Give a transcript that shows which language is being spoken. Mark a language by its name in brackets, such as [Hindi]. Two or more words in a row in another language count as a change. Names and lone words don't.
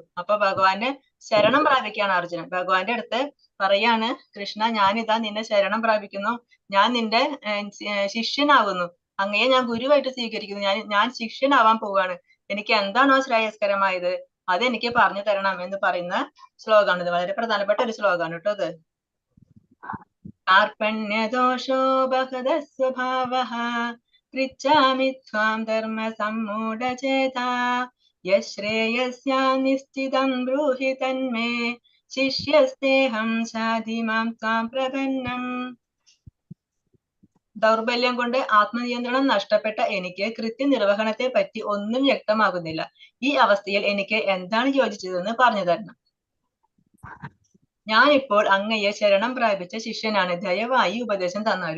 [Malayalam] അപ്പൊ ഭഗവാന്റെ ശരണം പ്രാപിക്കുകയാണ് അർജുനൻ. ഭഗവാന്റെ അടുത്ത് പറയാണ്, കൃഷ്ണ ഞാനിതാ നിന്നെ ശരണം പ്രാപിക്കുന്നു, ഞാൻ നിന്റെ ശിഷ്യനാകുന്നു, അങ്ങയെ ഞാൻ ഗുരുവായിട്ട് സ്വീകരിക്കുന്നു, ഞാൻ ശിഷ്യനാവാൻ പോവാണ്, എനിക്ക് എന്താണോ ശ്രേയസ്കരമായത് അതെനിക്ക് പറഞ്ഞു തരണം എന്ന് പറയുന്ന ശ്ലോകമാണ്. ഇത് വളരെ പ്രധാനപ്പെട്ട ഒരു ശ്ലോകമാണ് കേട്ടോ ഇത്. [Sanskrit] कार्पण्यदोषो बहदः स्वभावः पृच्छामि त्वां धर्म सम्मूढचेता यश्रेयस्या निश्चितं ब्रूहि तन्मे शिष्यस्तेऽहं शाधि मां त्वां प्रपन्नम्. [Malayalam] ദൗർബല്യം കൊണ്ട് ആത്മനിയന്ത്രണം നഷ്ടപ്പെട്ട എനിക്ക് കൃത്യനിർവഹണത്തെ പറ്റി ഒന്നും വ്യക്തമാകുന്നില്ല. ഈ അവസ്ഥയിൽ എനിക്ക് എന്താണ് യോജിച്ചതെന്ന് പറഞ്ഞു തരണം. ഞാനിപ്പോൾ അങ്ങയെ ശരണം പ്രാപിച്ച ശിഷ്യനാണ്, ദയവായി ഉപദേശം തന്നാലും.